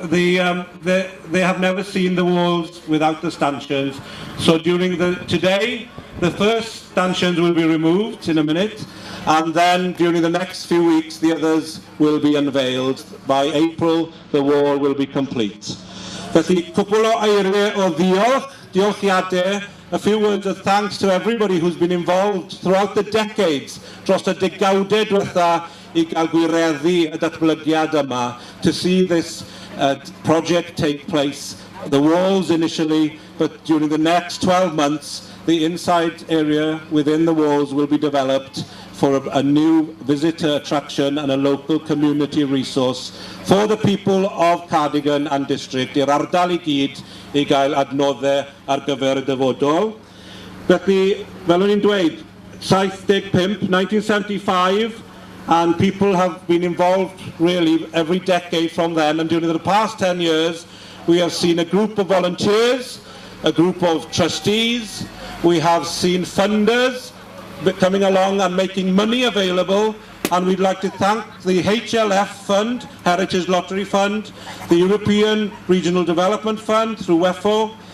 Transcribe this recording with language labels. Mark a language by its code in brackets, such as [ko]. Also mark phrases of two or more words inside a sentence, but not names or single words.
[en] They have never seen the walls without the stanchions. So today, the first stanchions will be removed in a minute, and then during the next few weeks, the others will be unveiled. By April, the wall will be complete. [cy] Felly, cwpl o eiriau o diolchiadau, [en] a few words of thanks to everybody who's been involved throughout the decades, [cy] dros y degawdau diwetha I gael gwireddu y datblygiad yma, [en] to see this project take place. The walls initially, but during the next 12 months, the inside area within the walls will be developed for a new visitor attraction and a local community resource for the people of Cardigan and district, [cy] i'r ardal I gyd I gael adnoddau ar gyfer y dyfodol. Felly, fel o'n i'n dweud, 75, 1975, [en] and people have been involved really every decade from then, and during the past 10 years, we have seen a group of volunteers, a group of trustees, we have seen funders coming along and making money available, and we'd like to thank the HLF Fund, Heritage Lottery Fund, the European Regional Development Fund through WEFO,